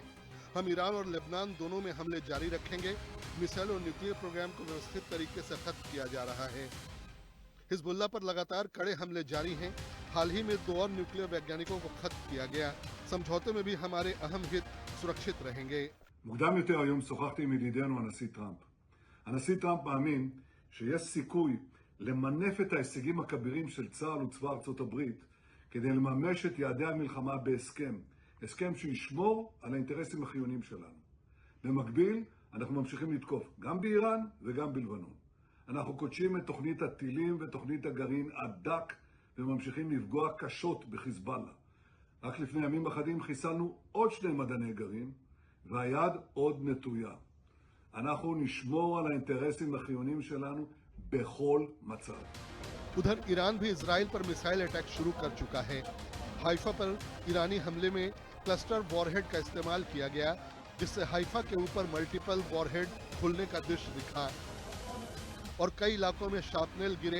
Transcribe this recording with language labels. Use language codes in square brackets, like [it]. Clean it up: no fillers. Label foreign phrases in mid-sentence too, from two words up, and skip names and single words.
[hi] हम ईरान और लेबनान दोनों में हमले जारी रखेंगे। मिसाइल और [en] nuclear program [hi] को व्यवस्थित तरीके से खत्म किया जा रहा है। हिजबुल्ला पर लगातार कड़े हमले जारी हैं। हाल ही में 2 और न्यूक्लियर वैज्ञानिकों को खत्म किया गया। समझौते में भी हमारे अहम हित सुरक्षित रहेंगे। [he] מוקדם יותר היום שוחחתי עם ידידנו הנשיא טראמפ. הנשיא טראמפ מאמין שיש סיכוי למנף את ההישגים הכבירים של צה"ל וצבא ארצות הברית כדי לממש את יעדי המלחמה בהסכם, הסכם שישמור על האינטרסים החיוניים שלנו. במקביל, אנחנו ממשיכים לתקוף גם באיראן וגם בלבנון. אנחנו קודשים את תוכנית הטילים ותוכנית הגרעין הדק וממשיכים לפגוע קשות בחיזבאללה. רק לפני ימים אחדים חיסלנו עוד 2 מדעני גרעין והיד עוד נטויה. אנחנו נשמור על האינטרסים החיוניים שלנו בכל מצב. [hi] उधर ईरान भी इजराइल पर [en] missile attack [hi] शुरू कर चुका है। हाइफा पर ईरानी हमले में [en] cluster warhead [hi] का इस्तेमाल किया गया, जिससे हाइफा के ऊपर [en] multiple warhead [hi] खुलने का दृश्य दिखा और कई इलाकों में शार्पनेल गिरे।